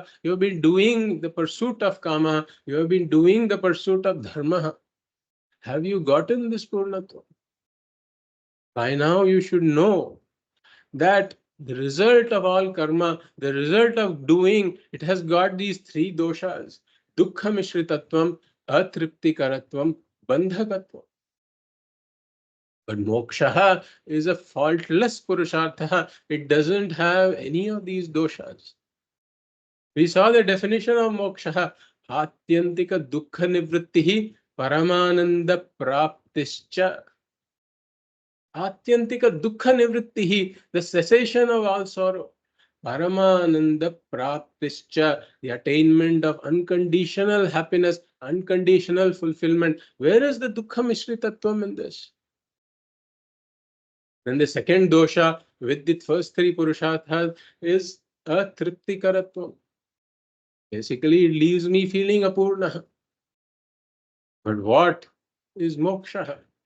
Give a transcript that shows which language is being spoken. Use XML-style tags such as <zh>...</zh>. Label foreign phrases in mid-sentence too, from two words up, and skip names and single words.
<en>You have been doing the pursuit of kama. You have been doing the pursuit of dharma. Have you gotten this Purnatva? By now you should know that the result of all karma, the result of doing, it has got these three doshas:</en> <sa>dukkha mishritatvam, atriptikaratvam, bandhakatvam.</sa> <en>But moksha is a faultless purushartha. It doesn't have any of these doshas. We saw the definition of moksha:</en> <sa>atyantika dukkha nivrittihi paramananda praptischa. Atyantika dukkha nivrittihi,</sa> <en>the cessation of all sorrow.</en> <sa>Paramananda praptischa,</sa> <en>the attainment of unconditional happiness, unconditional fulfillment. Where is the</en> <sa>dukkha mishritatvam</sa> <en>in this? Then the second dosha with the first three purusharthas is atriptikaratvam. Basically, it leaves me feeling apurna. But what is moksha?</en>